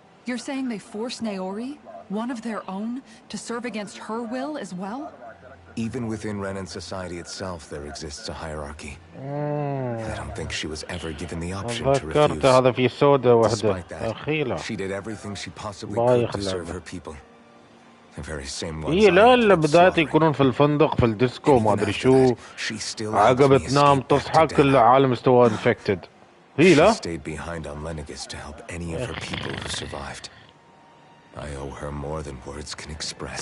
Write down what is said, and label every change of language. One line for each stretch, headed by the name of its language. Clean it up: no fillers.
English: You're saying they forced Naori, one of their own, to serve against her will as well? Even within Renan society itself, there exists a hierarchy. I don't think she was ever given the option to refuse. Despite that, she did everything she possibly could to serve her people. The very same ones
Arabic: لا اللي بداية يكونون في الفندق في الديسكو ما ادري شو عقب تنام تصحى كل العالم استوى infected.
English: She stayed behind on Lenegis to help any of her people who survived. I owe her more than words can express.